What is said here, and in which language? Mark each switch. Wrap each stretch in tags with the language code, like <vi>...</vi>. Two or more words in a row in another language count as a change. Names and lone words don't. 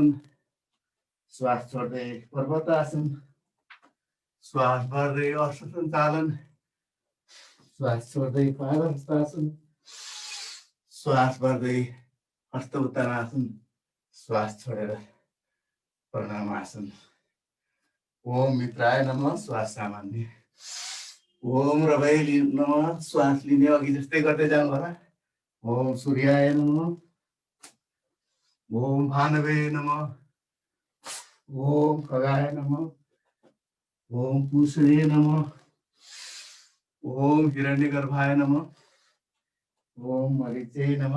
<ne>श्वास छोड्दै पर्वतासन। श्वास भर्दै अश्व सञ्चालन। श्वास छोड्दै पादहस्तासन। श्वास भर्दै हस्त उत्तानासन। श्वास छोडेर प्रणाम आसन।</ne> <sa>ओम मित्राय नमः।</sa> <ne>श्वास सामान्य।</ne> <sa>ओम रवै नमः।</sa> <ne>श्वास लिने अघि जस्तै गर्दै जानु होला।</ne> <sa>ओम सूर्याय नमः। ओम भानवे नमः। ओम खगाय नमः। ओम पूषणे नमः। ओम हिरण्यगर्भाय नमः। ओम मरीचे नमः।</sa>